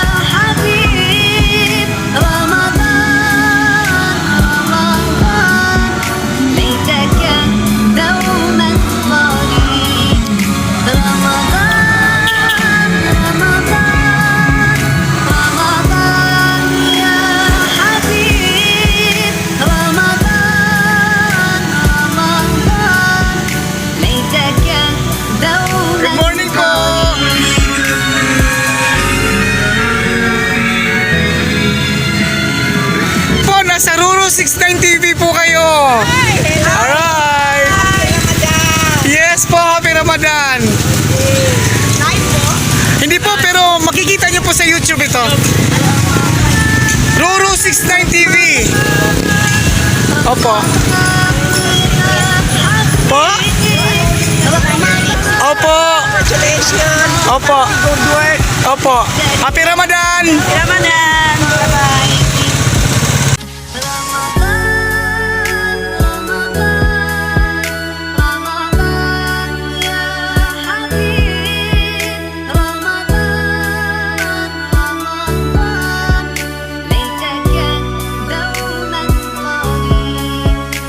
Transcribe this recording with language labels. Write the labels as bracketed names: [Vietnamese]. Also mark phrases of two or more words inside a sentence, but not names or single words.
[Arabic] حبيب رمضان رمضان ليتك دوما قريب رمضان رمضان رمضان يا حبيب رمضان رمضان ليتك دوما [English] Good morning [Filipino] po! Po, nasa Ruru 69 TV po kayo! [English] Alright! Yes po, happy Ramadan! [Filipino] Hindi po, pero makikita nyo po sa YouTube ito. Ruru 69 TV! Opo. Po? Opo. [English] Congratulations! [Filipino] Opo. [English] Good work! Opo. Happy Ramadan! Ramadan! Bye-bye! [Arabic] رمضان رمضان رمضان يا حبيب رمضان رمضان ليتك دوما قريب